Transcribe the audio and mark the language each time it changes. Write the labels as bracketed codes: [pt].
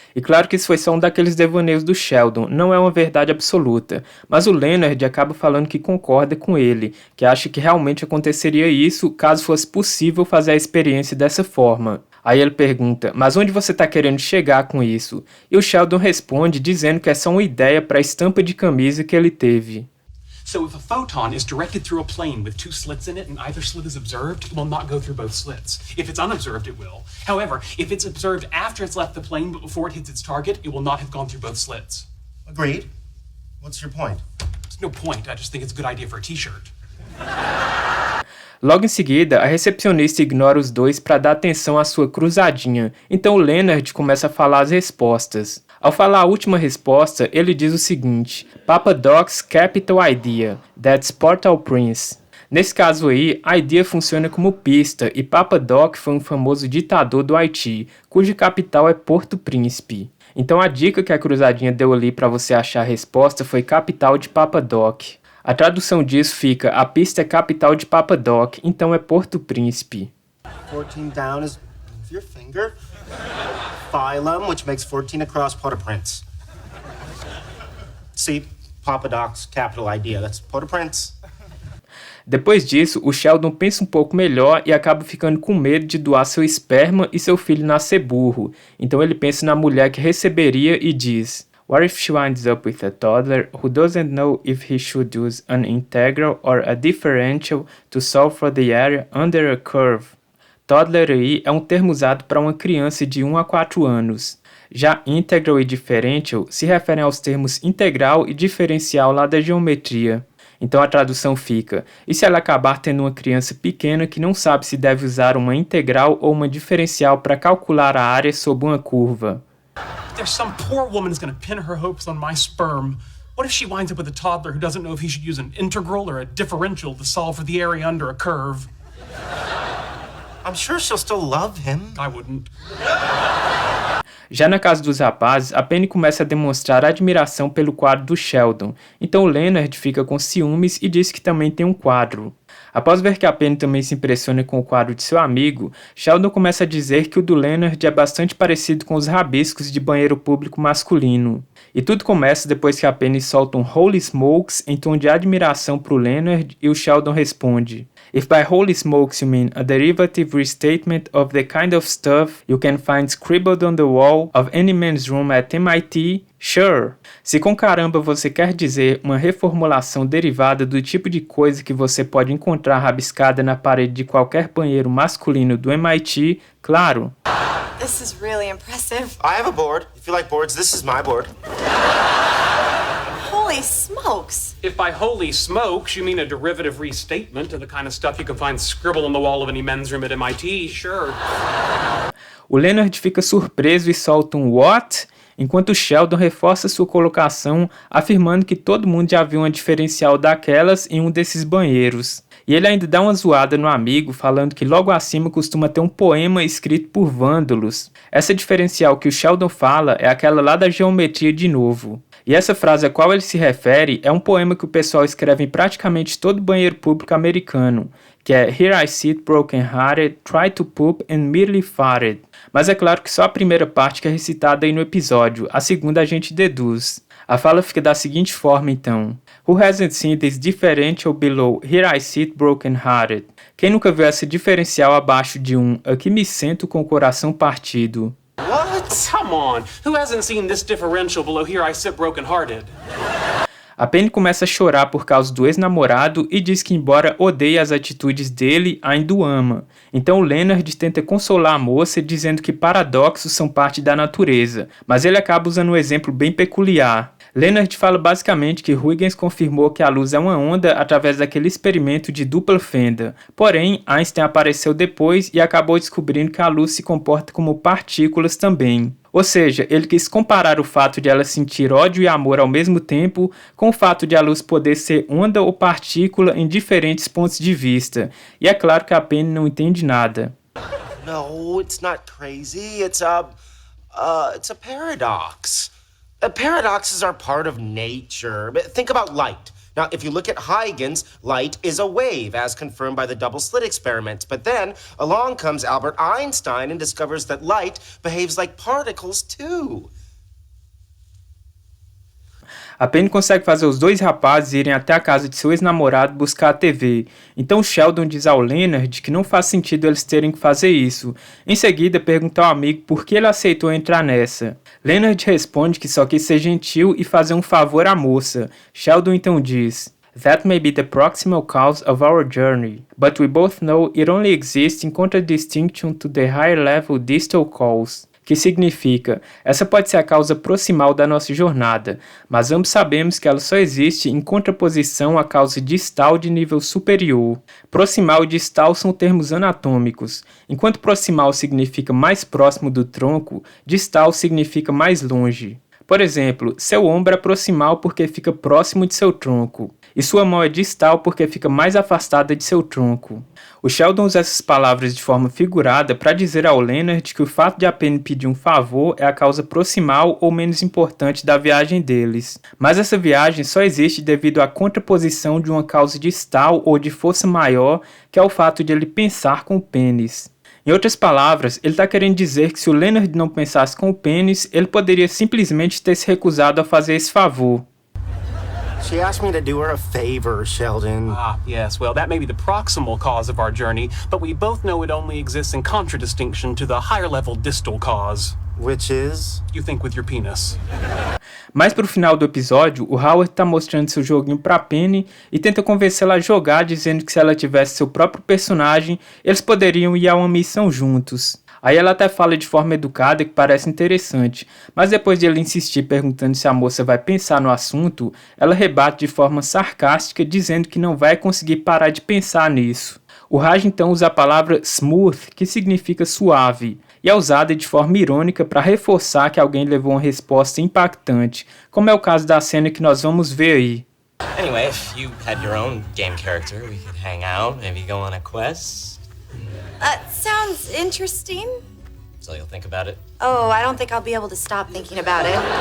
[pt] E claro que isso foi só um daqueles devaneios do Sheldon, não é uma verdade absoluta, mas o Leonard acaba falando que concorda com ele, que acha que realmente aconteceria isso caso fosse possível fazer a experiência dessa forma. Aí ele pergunta, mas onde você está querendo chegar com isso? E o Sheldon responde dizendo que é só uma ideia para a estampa de camisa que ele teve. [en] So if a photon is directed through a plane with two slits in it and either slit is observed, it will not go through both slits. If it's unobserved, it will. However, if it's observed after it's left the plane but before it hits its target, it will not have gone through both slits. Agreed. What's your point? There's no point. I just think it's a good idea for a t-shirt. [pt] Logo em seguida, a recepcionista ignora os dois para dar atenção à sua cruzadinha, então o Leonard começa a falar as respostas. Ao falar a última resposta, ele diz o seguinte: [en] Papa Doc's capital idea, that's Portal Prince. [pt] Nesse caso aí, a idea funciona como pista e Papa Doc foi um famoso ditador do Haiti, cuja capital é Porto Príncipe. Então a dica que a cruzadinha deu ali para você achar a resposta foi capital de Papa Doc. A tradução disso fica, a pista é capital de Papa Doc, então é Porto Príncipe. [en] 14 down is your finger. Phylum, which makes 14 across Port-au-Prince. See, Papa Doc's capital idea, that's Port-au-Prince. [pt] Depois disso, o Sheldon pensa um pouco melhor e acaba ficando com medo de doar seu esperma e seu filho nascer burro. Então ele pensa na mulher que receberia e diz: [en] What if she winds up with a toddler who doesn't know if he should use an integral or a differential to solve for the area under a curve? [pt] Toddler aí é um termo usado para uma criança de 1 a 4 anos. Já integral e differential se referem aos termos integral e diferencial lá da geometria. Então a tradução fica, e se ela acabar tendo uma criança pequena que não sabe se deve usar uma integral ou uma diferencial para calcular a área sob uma curva? [en] There's some poor woman who's gonna pin her hopes on my sperm. What if she winds up with a toddler who doesn't know if he should use an integral or a differential to solve for the area under a curve? I'm sure she'll still love him. I wouldn't. [pt] Já na casa dos rapazes, a Penny começa a demonstrar admiração pelo quadro do Sheldon, então o Leonard fica com ciúmes e diz que também tem um quadro. Após ver que a Penny também se impressiona com o quadro de seu amigo, Sheldon começa a dizer que o do Leonard é bastante parecido com os rabiscos de banheiro público masculino. E tudo começa depois que a Penny solta um Holy Smokes em tom de admiração para o Leonard e o Sheldon responde: [en] If by holy smokes you mean a derivative restatement of the kind of stuff you can find scribbled on the wall of any man's room at MIT, sure. [pt] Se com caramba você quer dizer uma reformulação derivada do tipo de coisa que você pode encontrar rabiscada na parede de qualquer banheiro masculino do MIT, claro. [en] This is really impressive. I have a board. If you like boards, this is my board. Holy smokes. If by holy smokes you mean a derivative restatement of the kind of stuff you can find scribbled on the wall of any men's room at MIT, sure. [pt] O Leonard fica surpreso e solta um what? enquanto Sheldon reforça sua colocação afirmando que todo mundo já viu uma diferencial daquelas em um desses banheiros. E ele ainda dá uma zoada no amigo, falando que logo acima costuma ter um poema escrito por vândalos. Essa diferencial que o Sheldon fala é aquela lá da geometria de novo. E essa frase a qual ele se refere é um poema que o pessoal escreve em praticamente todo banheiro público americano, que é [en] Here I sit broken hearted, try to poop and merely farted. [pt] Mas é claro que só a primeira parte que é recitada aí no episódio, a segunda a gente deduz. A fala fica da seguinte forma então: [en] Who hasn't seen this differential below Here I sit broken hearted? [pt] Quem nunca viu essa diferencial abaixo de um Aqui me sento com o coração partido? [en] What? Come on. Who hasn't seen this differential below Here I sit broken-hearted? [pt] A Penny começa a chorar por causa do ex-namorado e diz que, embora odeie as atitudes dele, ainda o ama. Então Leonard tenta consolar a moça dizendo que paradoxos são parte da natureza, mas ele acaba usando um exemplo bem peculiar. Leonard fala basicamente que Huygens confirmou que a luz é uma onda através daquele experimento de dupla fenda. Porém, Einstein apareceu depois e acabou descobrindo que a luz se comporta como partículas também. Ou seja, ele quis comparar o fato de ela sentir ódio e amor ao mesmo tempo com o fato de a luz poder ser onda ou partícula em diferentes pontos de vista. E é claro que a Penny não entende nada. [en] No, it's not crazy. It's a paradox. Paradoxes are part of nature. Think about light. Now, if you look at Huygens, light is a wave, as confirmed by the double-slit experiments. But then, along comes Albert Einstein and discovers that light behaves like particles, too. [pt] A Penny consegue fazer os dois rapazes irem até a casa de seu ex-namorado buscar a TV. Então Sheldon diz ao Leonard que não faz sentido eles terem que fazer isso. Em seguida, pergunta ao amigo por que ele aceitou entrar nessa. Leonard responde que só quis ser gentil e fazer um favor à moça. Sheldon então diz: [en] That may be the proximal cause of our journey, but we both know it only exists in contradistinction to the higher level distal cause. [pt] Que significa, essa pode ser a causa proximal da nossa jornada, mas ambos sabemos que ela só existe em contraposição à causa distal de nível superior. Proximal e distal são termos anatômicos. Enquanto proximal significa mais próximo do tronco, distal significa mais longe. Por exemplo, seu ombro é proximal porque fica próximo de seu tronco, e sua mão é distal porque fica mais afastada de seu tronco. O Sheldon usa essas palavras de forma figurada para dizer ao Leonard que o fato de a Penny pedir um favor é a causa proximal ou menos importante da viagem deles. Mas essa viagem só existe devido à contraposição de uma causa distal ou de força maior, que é o fato de ele pensar com o pênis. Em outras palavras, ele está querendo dizer que se o Leonard não pensasse com o pênis, ele poderia simplesmente ter se recusado a fazer esse favor. [en] She asked me to do her a favor, Sheldon. Ah, yes. Well, that may be the proximal cause of our journey, but we both know it only exists in contradistinction to the higher level distal cause. Which is? You think with your penis. [pt] Mais pro final do episódio, o Howard tá mostrando seu joguinho pra Penny e tenta convencê-la a jogar, dizendo que se ela tivesse seu próprio personagem, eles poderiam ir a uma missão juntos. Aí ela até fala de forma educada que parece interessante, mas depois de ele insistir perguntando se a moça vai pensar no assunto, ela rebate de forma sarcástica dizendo que não vai conseguir parar de pensar nisso. O Raj então usa a palavra smooth, que significa suave, e é usada de forma irônica para reforçar que alguém levou uma resposta impactante, como é o caso da cena que nós vamos ver aí. [en] Anyway, if you had your own game character, we could hang out, maybe go on a quest. Sounds interesting. So you'll think about it? Oh, I don't think I'll be able to stop thinking about it.